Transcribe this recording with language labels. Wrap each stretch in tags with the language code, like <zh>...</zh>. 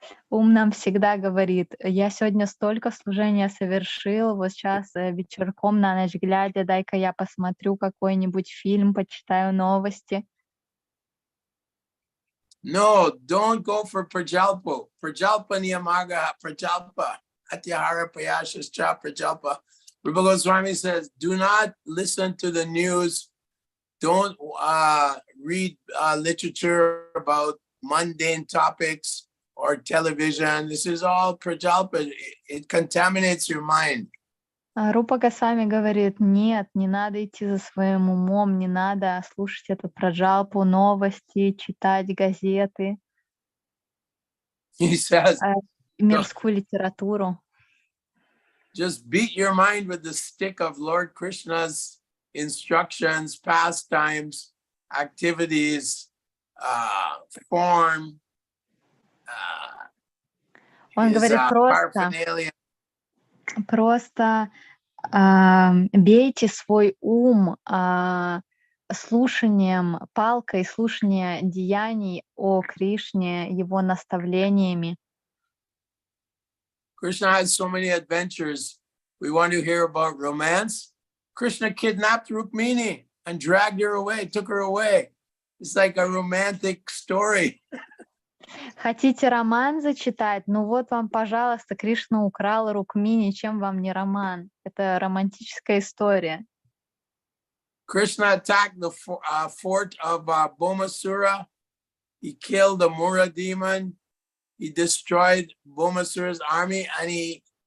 <ru>Ум нам всегда говорит: я сегодня столько служения совершил, вот сейчас вечерком на ночь глядя, дай-ка я посмотрю какой-нибудь фильм, почитаю новости.</ru> <en>No, don't go for prajalpa.</en> <sa>Prajalpa niyamaga prajalpa. Atyahara payashascha prajalpa.</sa> <en>Rupa Goswami says, do not listen to the news. Don't read literature about mundane topics or television. This is all prajalpa. It contaminates your mind.</en> <ru>Рупа Госвами говорит: нет, не надо идти за своим умом, не надо слушать эту праджалпу, новости, читать газеты,</ru> <en>He says,</en> <ru>мирскую литературу.</ru> <en>just beat your mind with the stick of Lord Krishna's instructions, pastimes, activities, form.</en> <ru>Он говорит просто бейте свой ум слушанием, палкой, слушанием деяний о Кришне, его наставлениями.</ru> <en>Krishna has so many adventures. We want to hear about romance. Krishna kidnapped Rukmini and dragged her away, took her away. It's like a romantic story.</en> <ru>Хотите роман зачитать? Ну вот вам, пожалуйста, Кришна украл Рукмини, чем вам не роман? Это романтическая история.</ru> <en>Krishna attacked the fort of Bomasura. He killed the Mura demon. He destroyed Bomasura's army, and</en>